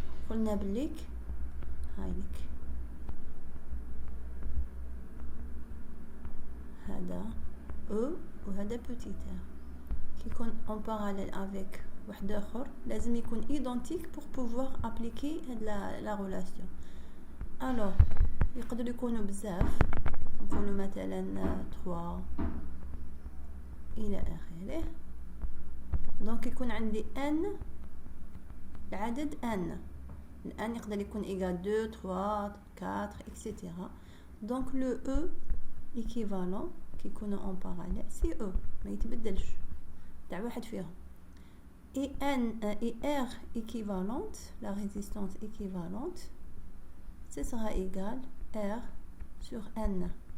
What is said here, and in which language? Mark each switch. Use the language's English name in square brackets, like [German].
[Arabic] قلنا بليك هايلك هذا E وهذا [French] petit r qui [Arabic] يكون [French] en parallèle avec [Arabic] واحد اخر لازم يكون [French] identique pour pouvoir appliquer la relation. [Arabic] Alors يقدر يكونوا بزاف نقولوا مثلا 3 الى اخره. دونك يكون عندي n العدد n الان يقدر يكون égal 2 3 4 etc. [French] donc le E équivalent [Arabic] كيكونوا [French] en parallèle c'est E [Arabic] ما يتبدلش تاع واحد فيهم. [French] Et R équivalente, la résistance équivalente, ce sera égal R sur N.